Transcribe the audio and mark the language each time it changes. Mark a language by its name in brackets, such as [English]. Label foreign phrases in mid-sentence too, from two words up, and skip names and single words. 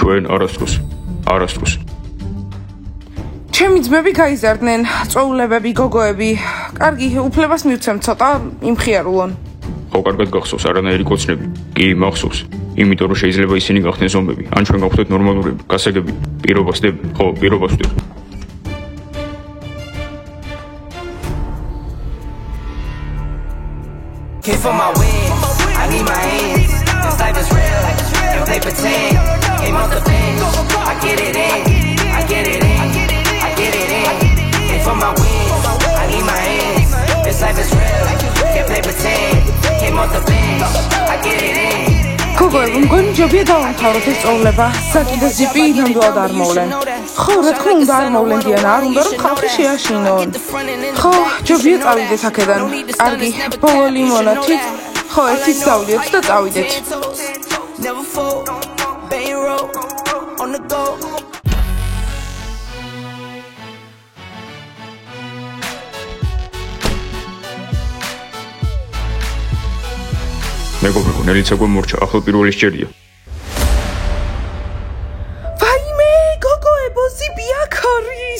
[Georgian] ჩვენ არასდროს. ჩემი ძმები გაიზარდნენ, წვეულებები, გოგოები. კარგი, უფლებას მივცემ ცოტა იმხიარულონ. ხო, კარგად გახსოვს არანაირი კოცნები. კი, მახსოვს. იმიტომ რომ შეიძლება ისინი გახდნენ ზომბები, ან ჩვენ გავხდეთ ნორმალურები, გასაგები, პირობას ვდებ, ხო, პირობას ვდებ. [English] Came for my wins, I need my hands. This life is real, and play pretend. Came off the bench, I get it in, I get it in, I get it in. Came for my wins, I need my hands. This life is real, can't play pretend. Came off the bench, I get it in. [Georgian] გოგოები, მგონი ჯობია დავამთავროთ ეს წვეულება. საკი და ზიპი ნამდვილად არ მოვლენ. ხო, რა თქმა უნდა არ მოვლენ დიანა, არ უნდა რომ ხალხი შეაშინონ. ხო, ჯობია წავიდეთ აქედან. კარგი, ბოლო ლიმონათით. ხო, ერთიც დავდიოთ და წავიდეთ. [English] Never fall, bang roll, on the go. [Georgian] მეგობრებო, ნელიცა გვემორჩა, ახლა პირველი სჯერია. ვაიმე, გოგოებო, ზიპი აქ არის.